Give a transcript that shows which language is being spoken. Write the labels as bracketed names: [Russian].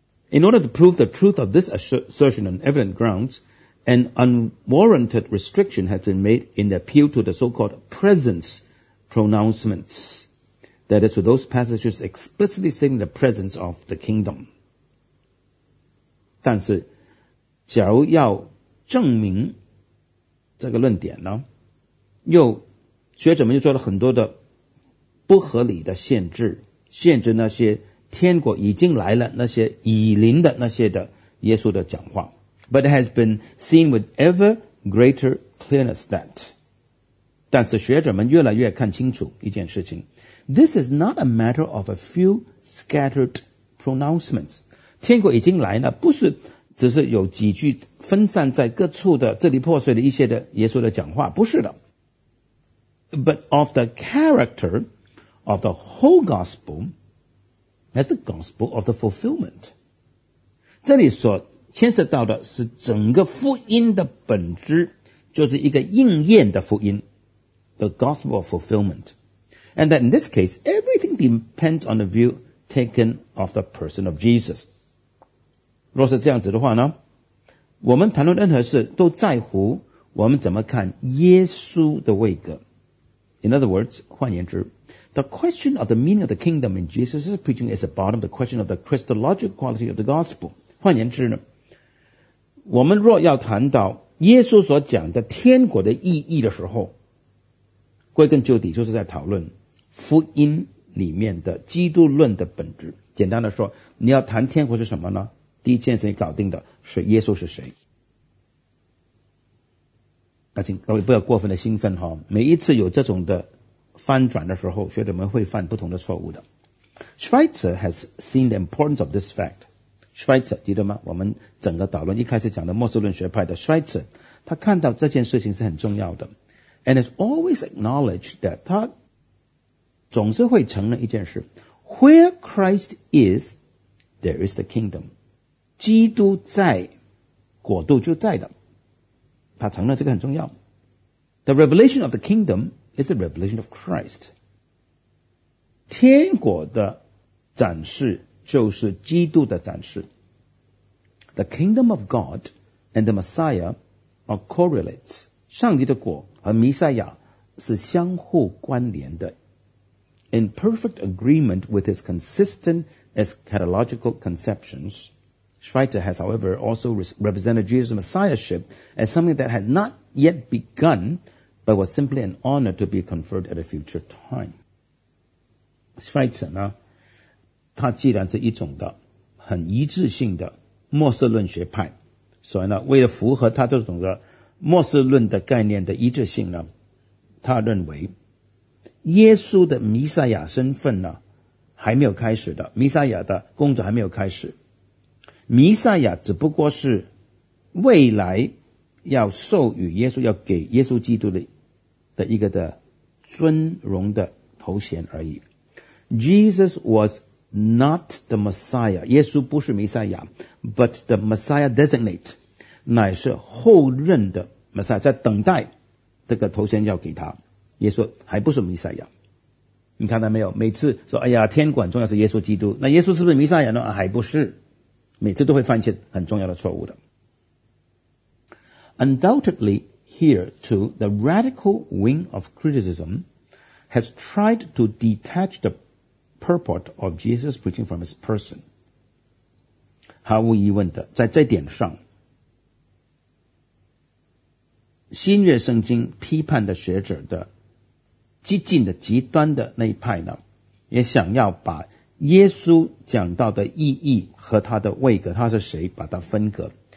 [English] In order to prove the truth of this assertion on evident grounds, an unwarranted restriction has been made in the appeal to the so-called presence pronouncements. That is to those passages explicitly stating the presence of the kingdom. [Chinese] 但是假如要证明这个论点呢，又学者们又做了很多的不合理的限制，限制那些天国已经来了，那些已临的那些的耶稣的讲话。 [English] But it has been seen with ever greater clearness that [Chinese] 但是学者们越来越看清楚一件事情， [English] This is not a matter of a few scattered pronouncements. [Chinese] 天国已经来了，不是只是有几句分散在各处的支离破碎的一些的耶稣的讲话，不是的。 [English] But of the character of the whole gospel as the gospel of the fulfillment. [Chinese] 这里所牵涉到的是整个福音的本质，就是一个应验的福音 ， [English] the gospel of fulfillment. And that in this case, everything depends on the view taken of the person of Jesus. [Chinese] 若是这样子的话呢，我们谈论任何事都在乎我们怎么看耶稣的位格。 [English] In other words, [Chinese] 换言之 [English] the question of the meaning of the kingdom in Jesus' preaching is about the question of the Christological quality of the gospel. [Chinese] 换言之呢，我们若要谈到耶稣所讲的天国的意义的时候，归根究底就是在讨论福音里面的基督论的本质。简单的说，你要谈天国是什么呢？第一件事情搞定的是耶稣是谁。那请各位不要过分的兴奋哈，每一次有这种的翻转的时候，学者们会犯不同的错误的。 [English] Schweitzer has seen the importance of this fact. [Chinese] Schweitzer 记得吗？我们整个导论一开始讲的末世论学派的 Schweitzer， 他看到这件事情是很重要的。 [English] And has always acknowledged that [Chinese] 他总是会承认一件事 [English] Where Christ is, there is the kingdom. [Chinese] 基督在，国度就在的。他承认这个很重要。 [English] The revelation of the kingdom is the revelation of Christ. [Chinese] 天国的展示就是基督的展示。 [English] The kingdom of God and the Messiah are correlates. [Chinese] 上帝的国和弥赛亚是相互关联的。 [English] In perfect agreement with his consistent eschatological conceptions, Schweitzer has, however, also represented Jesus' messiahship as something that has not yet begun, but was simply an honor to be conferred at a future time. [Chinese] Schweitzer 呢，他既然是一种的很一致性的末世论学派，所以呢，为了符合他这种的末世论的概念的一致性呢，他认为耶稣的弥赛亚身份呢还没有开始的，弥赛亚的工作还没有开始，弥赛亚只不过是未来要授予耶稣，要给耶稣基督 的一个的尊荣的头衔而已。 [English] Jesus was not the Messiah， [Chinese] 耶稣不是弥赛亚， [English] but the Messiah designate [Chinese] 乃是后任的 Messiah， 在等待这个头衔要给他，耶稣还不是弥赛亚。你看到没有，每次说哎呀天国重要是耶稣基督，那耶稣是不是弥赛亚呢？还不是，每次都会犯一些很重要的错误的。 [English] Undoubtedly, here too, the radical wing of criticism has tried to detach the purport of Jesus' preaching from his person. [Chinese] 毫无疑问的，在这点上，新约圣经批判的学者的激进的极端的那一派呢，也想要把耶稣讲到的意义和他的位格，他是谁，把它分隔。